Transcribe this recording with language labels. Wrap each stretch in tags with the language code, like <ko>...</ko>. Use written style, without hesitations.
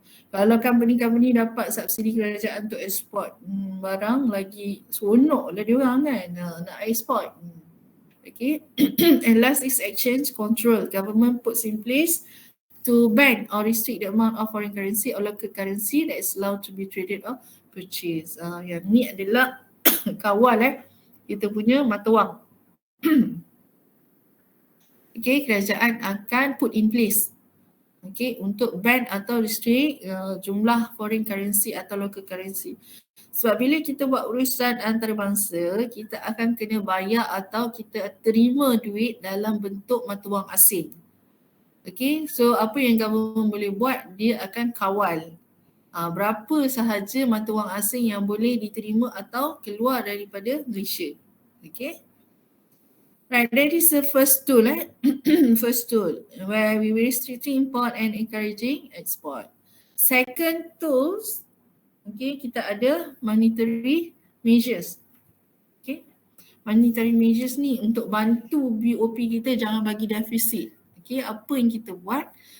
<ms>Kalau company-company dapat subsidi kerajaan untuk ekspor barang, lagi seronok lah diorang kan nak ekspor. Okay.</ms> <en>And last is exchange control. Government puts in place to ban or restrict the amount of foreign currency or local currency that is allowed to be traded or purchased.</en> <ms>Yang ni adalah kawal kita punya mata wang.</ms> <en>Okay,</en> <ms>kerajaan akan</ms> <en>put in place</en> <ms>untuk</ms> <en>ban</en> <ms>atau</ms> <en>restrict</en> <ms>jumlah</ms> <en>foreign currency</en> <ms>atau</ms> <en>local currency.</en> <ms>Sebab bila kita buat urusan antarabangsa, kita akan kena bayar atau kita terima duit dalam bentuk mata wang asing. Okay, so apa yang government boleh buat, dia akan kawal berapa sahaja mata wang asing yang boleh diterima atau keluar daripada Malaysia.</ms> <en>Okay. Right, that is the first tool. First tool where we will restricting import and encouraging export. Second tools,</en> <ms>kita ada</ms> <en>monetary measures.</en> <ms>Okay, monetary measures ni untuk bantu BOP kita jangan bagi defisit. Okay, apa yang kita buat?</ms>